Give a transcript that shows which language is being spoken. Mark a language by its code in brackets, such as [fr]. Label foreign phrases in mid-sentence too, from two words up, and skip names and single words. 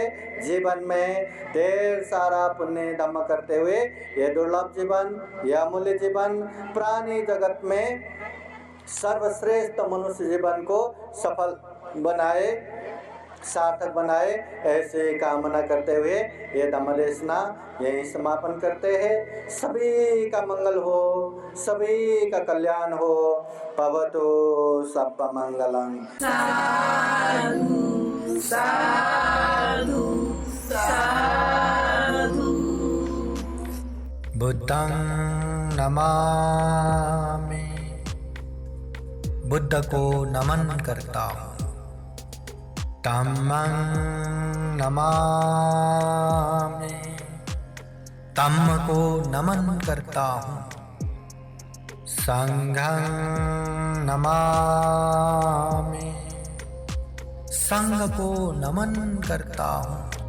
[hi] जीवन में ढेर सारा पुण्य धम्म करते हुए ये दुर्लभ जीवन, यह अमूल्य जीवन, प्राणी जगत में सर्वश्रेष्ठ मनुष्य जीवन को सफल बनाए, सार्थक बनाए, ऐसे कामना करते हुए ये धम्मदेशना यही समापन करते हैं। सभी का मंगल हो, सभी का कल्याण हो। [pi] भवतु सब्ब मंगलम्। साधु साधु साधु। बुद्धं नमामि, [hi] बुद्ध को नमन करता हूँ। [pi] धम्मं नमामि, [hi] धम्म को नमन करता हूँ। [pi] संघं नमामि, [hi] संघ को नमन करता हूँ।